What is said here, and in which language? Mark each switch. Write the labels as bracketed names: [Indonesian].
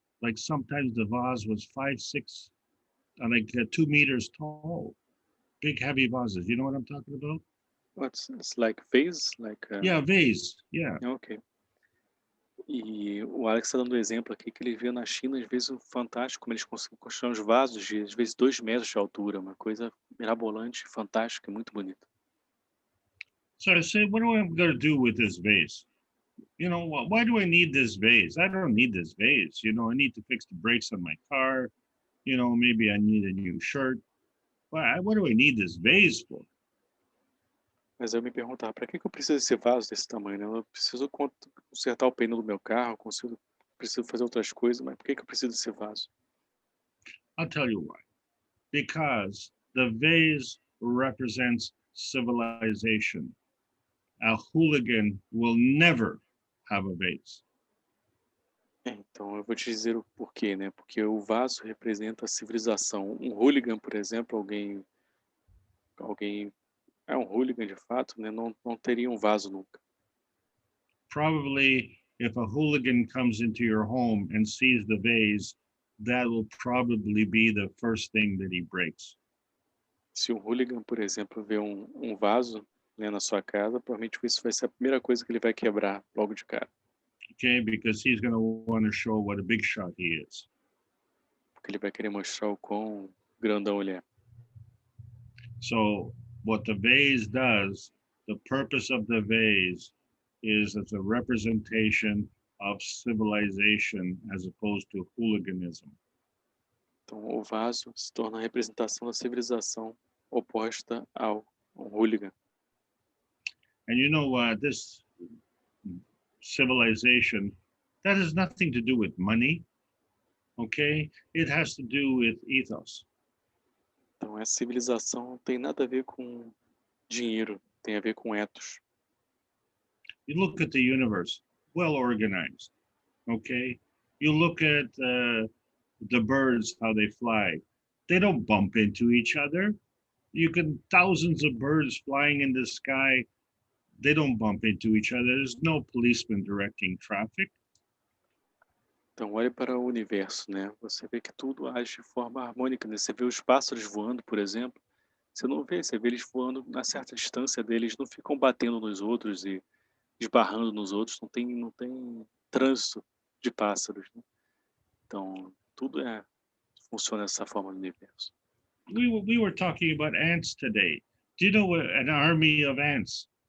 [English] Like sometimes the vase was 5, 6, 2 meters tall. Big, heavy vases. You know what I'm talking about? It's like vase? Yeah, vase. Yeah. Ok. [Portuguese] E o Alex está dando um exemplo aqui que ele vê na China, às vezes, fantástico, como eles conseguem construir uns vasos de, às vezes, 2 metros de altura. Uma coisa mirabolante, fantástica, muito bonita. [English] So I say, what am I going to do with this vase? Why do I need this vase? I don't need this vase. I need to fix the brakes on my car. Maybe I need a new shirt. What do I need this vase for? [Portuguese] Mas eu me perguntava, para que eu preciso desse vaso desse tamanho, né? Eu preciso consertar o pneu do meu carro, preciso fazer outras coisas, mas por que eu preciso desse vaso? [English] I'll tell you why. Because the vase represents civilization. A hooligan will never have a vase. [Portuguese] Então, eu vou te dizer o porquê, né? Porque o vaso representa a civilização. Um hooligan, por exemplo, alguém é um hooligan de fato, né? Não teria um vaso nunca. [English] Probably, if a hooligan comes into your home and sees the vase, that will probably be the first thing that he breaks. [Portuguese] Se um hooligan, por exemplo, vê um vaso, né, na sua casa, provavelmente isso vai ser a primeira coisa que ele vai quebrar logo de cara. [English] Okay, because he's going to want to show what a big shot he is. [Portuguese] Porque ele vai querer mostrar o quão grandão ele é. [English] So what the vase does, the purpose of the vase is as a representation of civilization as opposed to hooliganism. [Portuguese] Então, o vaso se torna a representação da civilização oposta ao hooligan. [English] And this civilization, that has nothing to do with money, okay? It has to do with ethos. [Portuguese] Então, essa civilização não tem nada a ver com dinheiro, tem a ver com ethos. [English] You look at the universe, well organized, okay? You look at the birds, how they fly. They don't bump into each other. Thousands of birds flying in the sky, they don't bump into each other. There's no policeman directing traffic. [Portuguese] Então, olhe para o universo, né? Você vê que tudo age de forma harmônica, né? Você vê os pássaros voando, por exemplo. Você vê eles voando a certa distância deles, não ficam batendo nos outros e esbarrando nos outros, não tem trânsito de pássaros, né? Então, tudo funciona dessa forma no universo. [English] We were talking about ants today. Do you know what an army of ants?